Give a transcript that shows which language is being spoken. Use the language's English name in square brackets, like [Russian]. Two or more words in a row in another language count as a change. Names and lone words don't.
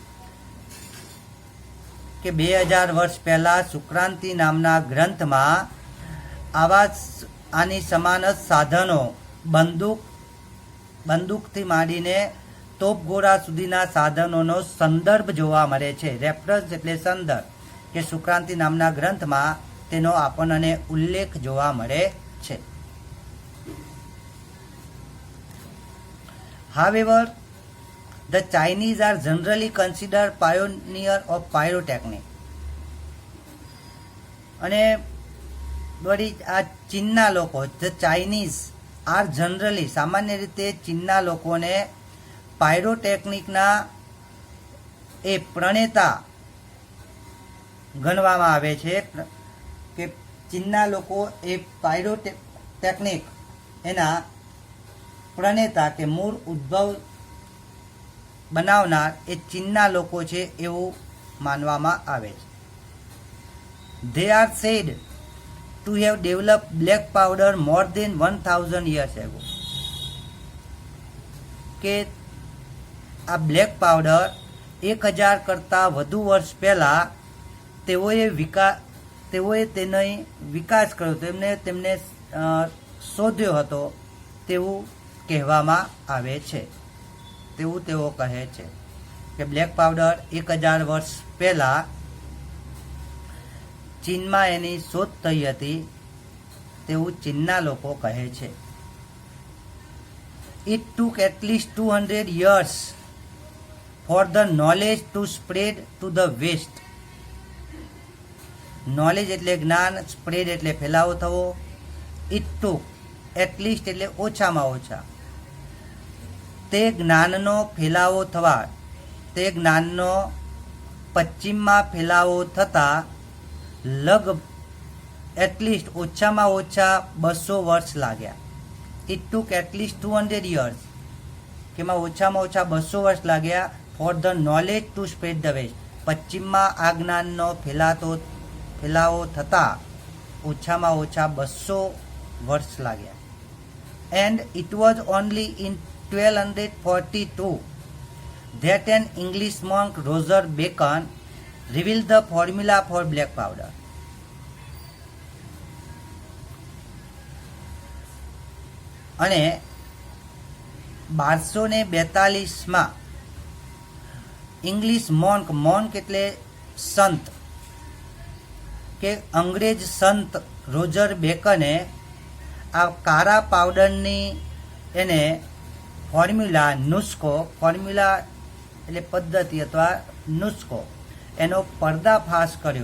[Gujarati] કે 2000 વર્ષ પહેલા સુક્રાંતિ નામના ગ્રંથમાં આની સમાન જ સાધનો, બંદૂકથી માંડીને તોપગોળા સુધીના સાધનોનો સંદર્ભ જોવા મળે છે. રેફરન્સ એટલે સંદર્ભ, કે સુક્રાંતિ નામના ગ્રંથમાં તેનો આપણને ઉલ્લેખ જોવા મળે છે. [English] However, the Chinese are generally considered pioneer of pyrotechnic. [Gujarati] અને વળી આ ચીનના લોકો, [English] the Chinese are generally, [Gujarati] સામાન્ય રીતે ચીનના લોકોને પાયરોટેકનિકના એ પ્રણેતા ગણવામાં આવે છે, કે ચીનના લોકો એ પાયરોટેકનિક એના પ્રણેતા કે મૂળ ઉદ્ભવ બનાવનાર એ ચીનના લોકો છે એવું માનવામાં આવે છે. [English] They are said to have developed black powder more than 1000 years ago. [Gujarati] કે આ [English] black powder [Gujarati] 1000 કરતાં વધુ વર્ષ પહેલાં તેઓએ તેનો વિકાસ કર્યો હતો, તેમને શોધ્યો હતો તેવું કહેવામાં આવે છે. તેવું તેઓ કહે છે કે [English] black powder [Gujarati] 1000 વર્ષ પહેલાં ચીનમાં એની શોધ થઈ હતી તેવું ચીનના લોકો કહે છે. [English] It took at least 200 years for the knowledge to spread to the west. [Gujarati] નોલેજ એટલે જ્ઞાન, સ્પ્રેડ એટલે ફેલાવો થવો. [English] It took, at least [Gujarati] એટલે ઓછામાં ઓછા, તે જ્ઞાનનો ફેલાવો થવા, તે જ્ઞાનનો પશ્ચિમમાં ફેલાવો થતાં એટલીસ્ટ ઓછામાં ઓછા 200 વર્ષ લાગ્યા. [English] It took atleast 200 years, [Gujarati] કે એમાં ઓછામાં ઓછા 200 વર્ષ લાગ્યા. [English] for the knowledge to spread the west, [Gujarati] પશ્ચિમમાં આ જ્ઞાનનો ફેલાવો થતાં ઓછામાં ઓછા 200 વર્ષ લાગ્યા. [English] and it was only in 1242 that an English monk Roger Bacon revealed the formula for black powder. [Gujarati] અને 1242માં [English] English monk [Gujarati] એટલે સંત, કે અંગ્રેજ સંત રોજર બેકને આ કાળા પાવડરની એને ફોર્મ્યુલા એટલે પદ્ધતિ અથવા નુસ્ખો, એનો પર્દાફાશ કર્યો.